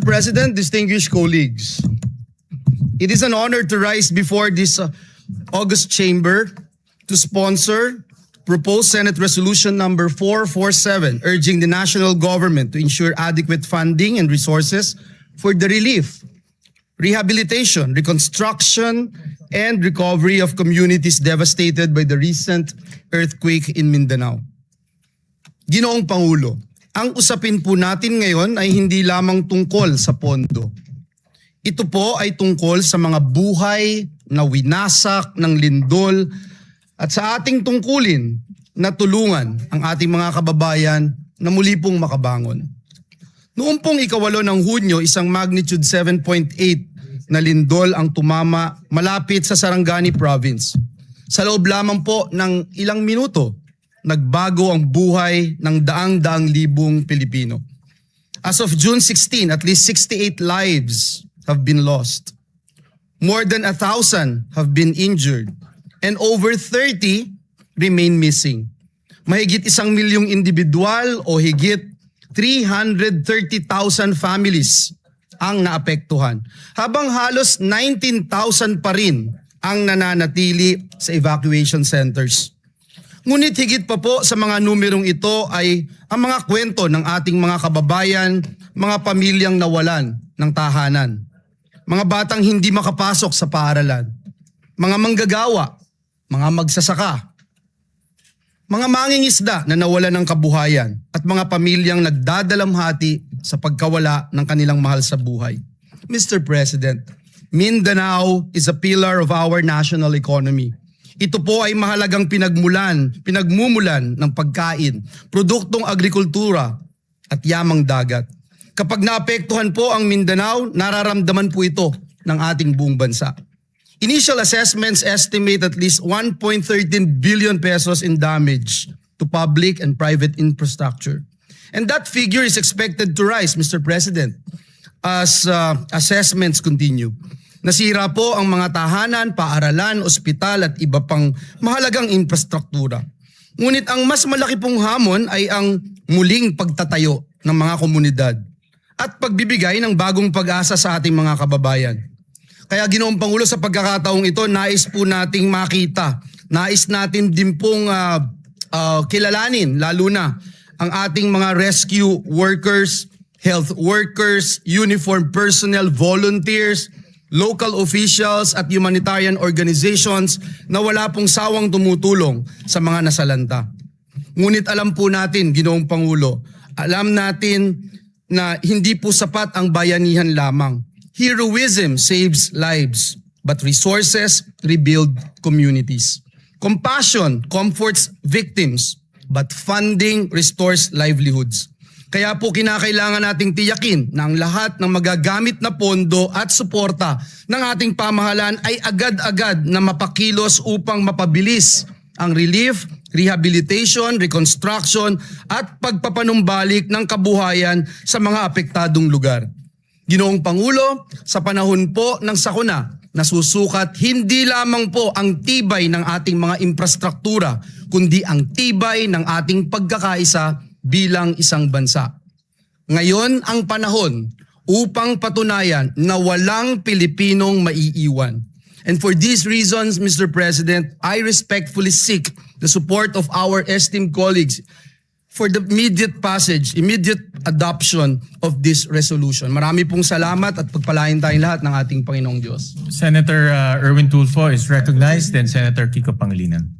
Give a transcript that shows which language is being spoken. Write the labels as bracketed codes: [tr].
[en] President, distinguished colleagues, it is an honor to rise before this August chamber to sponsor proposed Senate Resolution number 447, urging the national government to ensure adequate funding and resources for the relief, rehabilitation, reconstruction, and recovery of communities devastated by the recent earthquake in Mindanao. [tl] Ginoong Pangulo, ang usapin po natin ngayon ay hindi lamang tungkol sa pondo. Ito po ay tungkol sa mga buhay na winasak ng lindol at sa ating tungkulin na tulungan ang ating mga kababayan na muli pong makabangon. Noong pong ika-8 ng Hunyo, isang magnitude 7.8 na lindol ang tumama malapit sa Sarangani Province. Sa loob lamang po ng ilang minuto, nagbago ang buhay ng daang-daang libong Pilipino. [en] As of June 16, at least 68 lives have been lost. More than 1,000 have been injured and over 30 remain missing. [tl] Mahigit 1 milyong individual o higit 330,000 families ang naapektuhan, habang halos 19,000 pa rin ang nananatili sa evacuation centers. Ngunit higit pa po sa mga numerong ito ay ang mga kwento ng ating mga kababayan, mga pamilyang nawalan ng tahanan, mga batang hindi makapasok sa paaralan, mga manggagawa, mga magsasaka, mga mangingisda na nawalan ng kabuhayan at mga pamilyang nagdadalamhati sa pagkawala ng kanilang mahal sa buhay. [en] Mr. President, Mindanao is a pillar of our national economy. [tl] Ito po ay mahalagang pinagmumulan ng pagkain, produktong agrikultura at yamang dagat. Kapag naapektuhan po ang Mindanao, nararamdaman po ito ng ating buong bansa. [en] Initial assessments estimate at least 1.13 billion pesos in damage to public and private infrastructure. And that figure is expected to rise, Mr. President, as assessments continue. [tl] Nasira po ang mga tahanan, paaralan, ospital at iba pang mahalagang infrastruktura. Ngunit ang mas malaki pong hamon ay ang muling pagtatayo ng mga komunidad at pagbibigay ng bagong pag-asa sa ating mga kababayan. Kaya Ginoong Pangulo, sa pagkakataong ito, nais po nating makita, nais natin din pong kilalanin, lalo na ang ating mga rescue workers, health workers, uniformed personnel, volunteers, local officials at humanitarian organizations na wala pong sawang tumutulong sa mga nasalanta. Ngunit alam po natin, Ginoong Pangulo, alam natin na hindi po sapat ang bayanihan lamang. [en] Heroism saves lives, but resources rebuild communities. Compassion comforts victims, but funding restores livelihoods. [tl] Kaya po kinakailangan nating tiyakin na ang lahat ng magagamit na pondo at suporta ng ating pamahalaan ay agad-agad na mapakilos upang mapabilis ang relief, rehabilitation, reconstruction at pagpapanumbalik ng kabuhayan sa mga apektadong lugar. Ginoong Pangulo, sa panahon po ng sakuna, nasusukat hindi lamang po ang tibay ng ating mga infrastruktura, kundi ang tibay ng ating pagkakaisa bilang isang bansa. Ngayon ang panahon upang patunayan na walang Pilipinong maiiwan. [en] And for these reasons, Mr. President, I respectfully seek the support of our esteemed colleagues for the immediate passage, immediate adoption of this resolution. [tl] Marami pong salamat at pagpalain tayong lahat ng ating Panginoong Diyos. [en] Senator Erwin Tulfo is recognized, then Senator Kiko Pangilinan.